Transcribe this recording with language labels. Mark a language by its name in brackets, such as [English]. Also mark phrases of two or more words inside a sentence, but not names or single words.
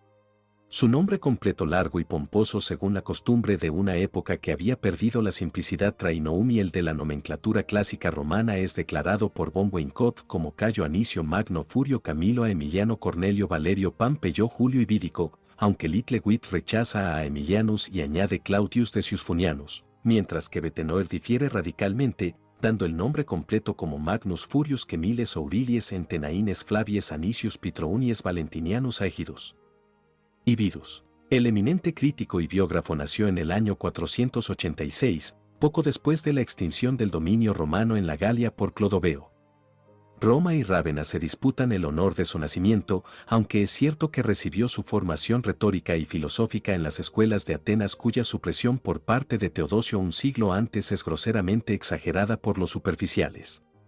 [Spanish] Su nombre completo largo y pomposo según la costumbre de una época que había perdido la simplicidad Trainoum y el de la nomenclatura clásica romana es declarado por von Weinkopf como Cayo Anicio Magno Furio Camilo a Emiliano Cornelio Valerio Pompeyo Julio Ibídico, aunque Littlewitt rechaza a Emilianus y añade Claudius Decius Funianus, mientras que Betenoir difiere radicalmente, dando el nombre completo como Magnus Furius Quemiles Aurilies Entenaines Flavies Anicius Pitrounies Valentinianus Aegidus. Ibidus. El eminente crítico y biógrafo nació en el año 486, poco después de la extinción del dominio romano en la Galia por Clodoveo. Roma y Rávena se disputan el honor de su nacimiento, aunque es cierto que recibió su formación retórica y filosófica en las escuelas de Atenas cuya supresión por parte de Teodosio un siglo antes es groseramente exagerada por los superficiales.